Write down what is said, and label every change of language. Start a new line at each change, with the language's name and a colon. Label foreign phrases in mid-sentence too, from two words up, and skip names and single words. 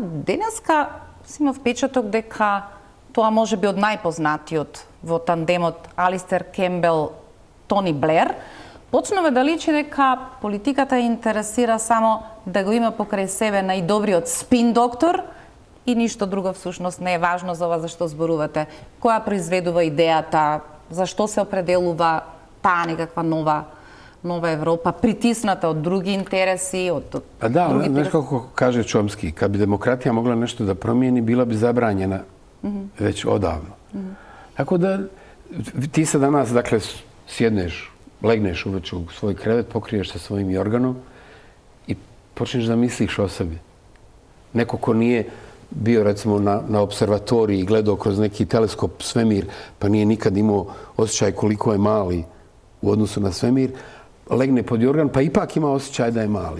Macedonian: Денеска си има впечаток дека тоа може би од најпознатиот во тандемот Алистер Кембел, Тони Блер, почнува да личи дека политиката интересира само да го има покрај себе најдобриот спин доктор и ништо друго всушност не е важно за ова за што зборувате. Која произведува идејата, зашто се определува таа некаква нова Европа, притисната од други интереси, од други... Знаеш како каже Чомски,
Bosnian: kad bi demokratija mogla nešto da promijeni, bila bi zabranjena već odavno. Tako da ti se danas, dakle, sjedneš, legneš uveče u svoj krevet, pokriješ se svojim jorganom i počneš da misliš o sebi. Neko ko nije bio, recimo, na observatoriji i gledao kroz neki teleskop svemir, pa nije nikad imao osjećaj koliko je mali u odnosu na svemir, legne pod jorgan, pa ipak ima osjećaj da je mali.